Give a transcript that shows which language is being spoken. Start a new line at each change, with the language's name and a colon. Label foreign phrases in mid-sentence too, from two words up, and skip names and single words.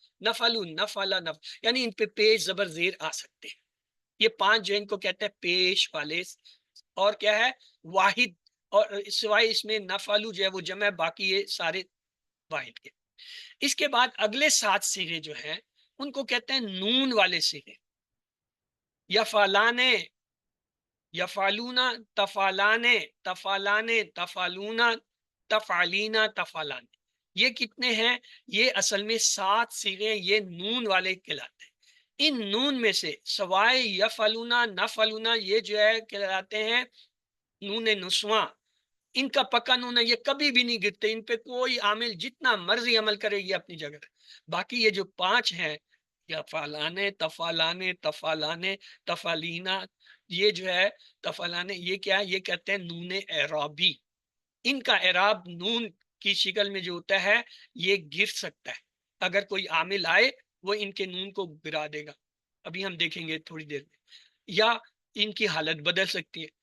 Arabic: نفعلو، نفعلا، نفعل،
Urdu: یعنی ان پہ پیش زبر زیر آ سکتے ہیں۔ یہ 5 جو ان کو کہتے ہیں پیش والے۔ اور کیا ہے؟ واحد، اور سوائے اس میں نفعلو جو ہے وہ جمع ہے، باقی یہ سارے واحد کے۔ اس کے بعد اگلے 7 صیغے جو ہیں ان کو کہتے ہیں نون والے صیغے۔
Arabic: یفعلانے، یفعلونا، تفعلانے، تفعلانے، تفعلونا، تفعلینا، تفعلانے۔
Urdu: یہ کتنے ہیں؟ یہ اصل میں 7 صیغے، یہ نون والے کہلاتے ہیں۔ ان نون میں سے سوائے
Arabic: یفعلونا، نفعلونا،
Urdu: یہ جو ہے کہلاتے ہیں نون نسواں۔ ان کا پکا نون ہے، یہ کبھی بھی نہیں گرتے، ان پہ کوئی عامل جتنا مرضی عمل کرے یہ اپنی جگہ ہے۔ باقی یہ جو 5 ہیں،
Arabic: یفعلانے، تفعلانے، تفعلانے، تفعلینا،
Urdu: یہ جو ہے تفعلانے، یہ کیا ہے؟ یہ کہتے ہیں نون اعرابی۔ ان کا اعراب نون کی شکل میں جو ہوتا ہے یہ گر سکتا ہے، اگر کوئی عامل آئے وہ ان کے نون کو گرا دے گا، ابھی ہم دیکھیں گے تھوڑی دیر میں، یا ان کی حالت بدل سکتی ہے۔